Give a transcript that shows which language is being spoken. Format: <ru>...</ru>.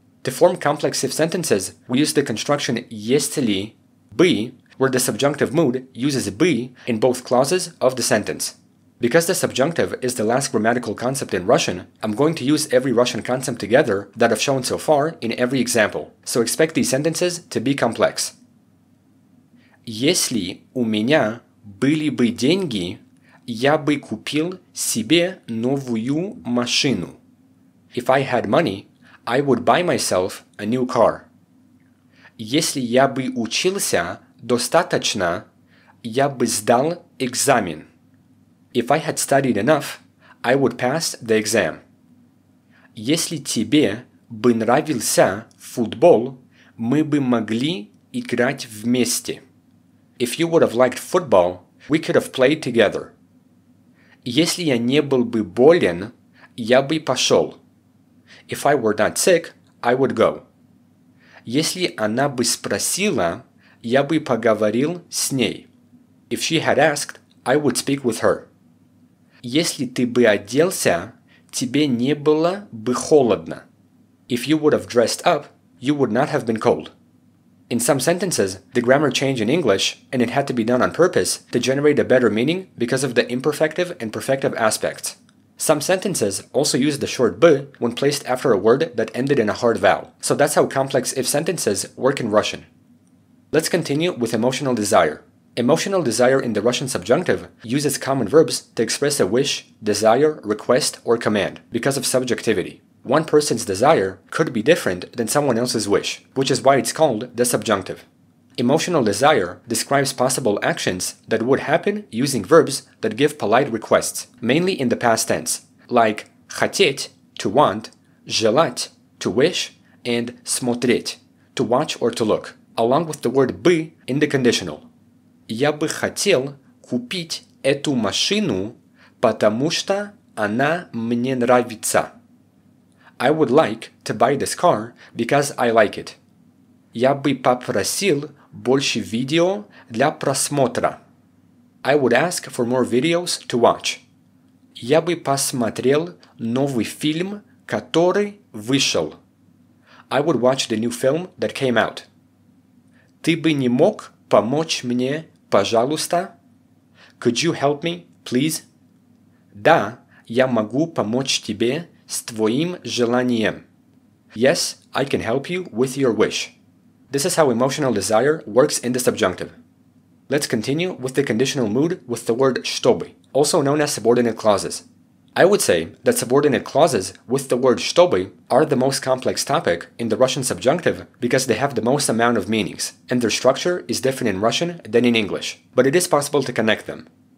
<en>To form complex if sentences, we use the construction если бы, where the subjunctive mood uses бы in both clauses of the sentence. Because the subjunctive is the last grammatical concept in Russian, I'm going to use every Russian concept together that I've shown so far in every example, so expect these sentences to be complex.</en> <ru>Если у меня были бы деньги, я бы купил себе новую машину.</ru> <en>If I had money, I would buy myself a new car.</en> <ru>Если я бы учился достаточно, я бы сдал экзамен.</ru> <en>If I had studied enough, I would pass the exam.</en> <ru>Если тебе бы нравился футбол, мы бы могли играть вместе.</ru> <en>If you would have liked football, we could have played together.</en> <ru>Если я не был бы болен, я бы пошел.</ru> <en>If I were not sick, I would go.</en> <ru>Если она бы спросила, я бы поговорил с ней.</ru> <en>If she had asked, I would speak with her.</en> <ru>Если ты бы оделся, тебе не было бы холодно.</ru> <en>If you would have dressed up, you would not have been cold. In some sentences, the grammar changed in English, and it had to be done on purpose to generate a better meaning because of the imperfective and perfective aspects. Some sentences also use the short b when placed after a word that ended in a hard vowel, so that's how complex if sentences work in Russian. Let's continue with emotional desire. Emotional desire in the Russian subjunctive uses common verbs to express a wish, desire, request, or command because of subjectivity. One person's desire could be different than someone else's wish, which is why it's called the subjunctive. Emotional desire describes possible actions that would happen using verbs that give polite requests, mainly in the past tense, like хотеть, to want, желать, to wish, and смотреть, to watch or to look, along with the word бы in the conditional.</en> <ru>Я бы хотел купить эту машину, потому что она мне нравится.</ru> <en>I would like to buy this car because I like it.</en> <ru>Я бы попросил больше видео для просмотра.</ru> <en>I would ask for more videos to watch.</en> <ru>Я бы посмотрел новый фильм, который вышел.</ru> <en>I would watch the new film that came out.</en> <ru>Ты бы не мог помочь мне, пожалуйста?</ru> <en>Could you help me, please?</en> <ru>Да, я могу помочь тебе с твоим желанием.</ru> <en>Yes, I can help you with your wish. This is how emotional desire works in the subjunctive. Let's continue with the conditional mood with the word чтобы, also known as subordinate clauses. I would say that subordinate clauses with the word чтобы are the most complex topic in the Russian subjunctive because they have the most amount of meanings, and their structure is different in Russian than in English, but it is possible to connect them.</en>